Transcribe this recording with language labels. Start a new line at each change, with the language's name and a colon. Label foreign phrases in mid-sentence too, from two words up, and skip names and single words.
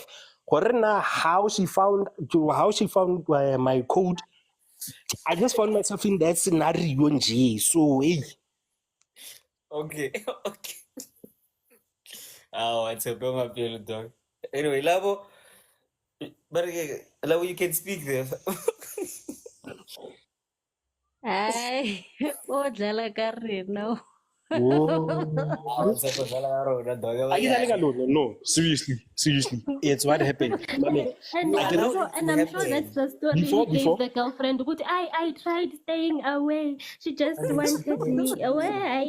English: How she found my code, I just found myself in that scenario. So, hey. Okay, okay. Oh, it's a bummer, feel dog. Anyway, Labo, but Labo, you can speak there.
Zulu: Ay, odlala ka rena.
English: Oh, it's a No, seriously. It's what happened. Mame, And I'm sure that's the story he gave the girlfriend. But I tried staying away. She just wanted me away.